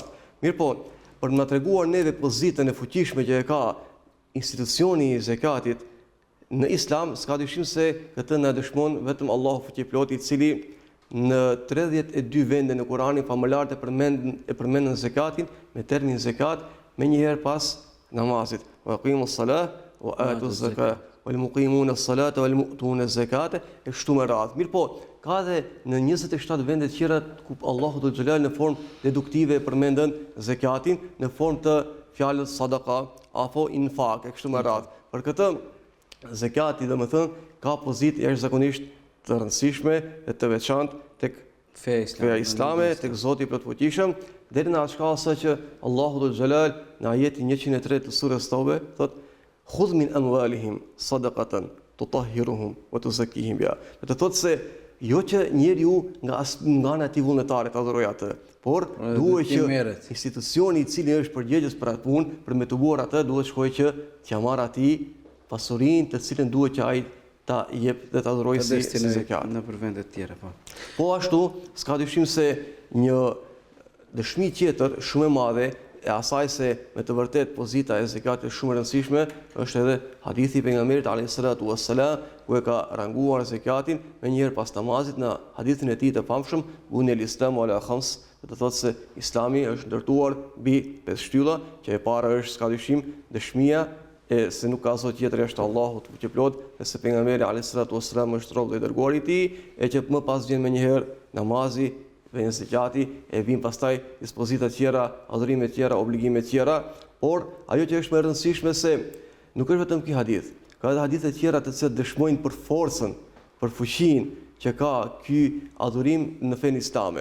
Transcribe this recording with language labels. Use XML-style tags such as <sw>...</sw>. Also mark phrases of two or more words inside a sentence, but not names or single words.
<sq>Mirpo, për na treguar neve pozitën e fuqishme që e ka institucioni i zakatit në Islam, s'ka dyshim se këtë na dëshmon vetëm Allahu fuqiplot, i cili në 32 vende në Kur'anin famëlar e përmendën zakatin me termin zakat, më njëherë pas namazit.</sq> <ar>وأقيموا الصلاة وآتوا الزكاة والمقيمين الصلاة والمؤتون الزكاة,</ar> <sq>e kështu me radhë. Mirpo, ka edhe në 27 vende të tjera ku Allahu</sq> <ar>ذو الجلال</ar> <sq>në formë deduktive përmendën zakatin në formë të fjalës sadaka apo infak, e kështu me radhë. Për këtë zakati domethënë ka pozitë jashtëzakonisht të rëndësishme dhe të veçantë tek feja islame, tek Zoti i plotfuqishëm, deri në atë shkallë sa që Allahu</sq> <ar>ذو الجلال</ar> <sq>në ajetin 103 të surës Tauba thotë:</sq> <ar>"خذ من أموالهم صدقة تطهرهم وتزكيهم بها."</ar> <sq>Do të thotë se jo që njeriu nga ana e tij vullnetare ta adhurojë atë, por duhet që institucioni i cili është përgjegjës për atë punë, për me të buar atë, duhet shkojë që t'ia marrë atij pasurinë të cilën duhet që ai ta jep dhe ta adhurojë si zakat në për vende të tjera, po. Po ashtu, s'ka dyshim se një dëshmi tjetër shumë e madhe e asaj se me të vërtet pozita e zakatit është shumë e rëndësishme, është edhe hadithi i pejgamberit</sq> <ar>عليه الصلاة والسلام,</ar> <sq>ku e ka ranguar zakatin me njëherë pas namazit në hadithin e tij të famshëm,</sq> <ar>بني الإسلام على خمس,</ar> <sq>do të thotë se Islami është ndërtuar mbi 5 shtylla, që e para është s'ka dyshim dëshmia e se nuk ka zot tjetër jashtë Allahut fuqiplot, dhe se pejgamberi</sq> <ar>عليه الصلاة والسلام</ar> <sq>është rob dhe i dërguar i tij, e që më pas vjen me njëherë namazi, vjen zakati, e vijnë pastaj dispozita tjera, adhurime tjera, obligime tjera, por ajo që është më e rëndësishme se nuk është vetëm ky hadith, ka edhe hadithe tjera të cilat dëshmojnë për forcën, për fuqinë që ka ky adhurim në fenë islame.</sq>